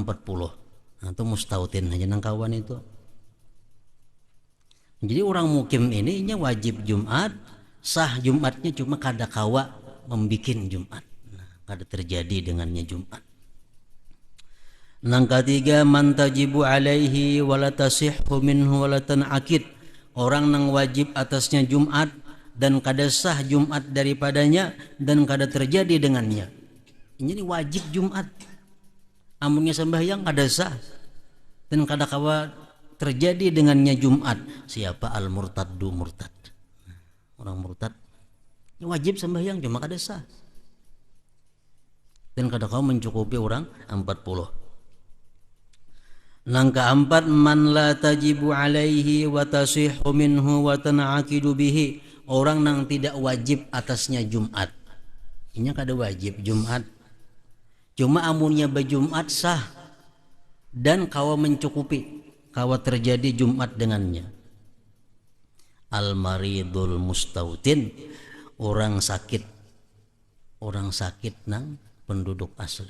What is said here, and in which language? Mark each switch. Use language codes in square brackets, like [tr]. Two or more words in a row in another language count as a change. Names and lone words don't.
[bjn] Nah itu mustautin aja nang kawan itu. Jadi orang mukim ini wajib Jumat, sah Jumatnya cuma kadangkala membikin Jumat. Nah, kada terjadi dengannya Jumat. Nang ketiga, [ar] من تجب عليه ولا تصح منه ولا تنعقد. [bjn] Orang yang wajib atasnya Jumat dan kada sah Jumat daripadanya dan kada terjadi dengannya. Ini wajib Jumat, amunnya sembahyang kada sah dan kadangkala terjadi dengannya Jumat. Siapa? Al-murtaddu, murtad. Orang murtad ini wajib sembahyang cuma kada sah dan kadangkala mencukupi orang 40. Nang keempat, [ar] من لا تجب عليه وتصح منه وتنعقد به. [bjn] Orang yang tidak wajib atasnya Jumat. Ini kada wajib Jumat, cuma amunnya berjumat sah dan kawa mencukupi, kawa terjadi Jumat dengannya. [ar] المريض المستوطن, [bjn] orang sakit nang penduduk asli.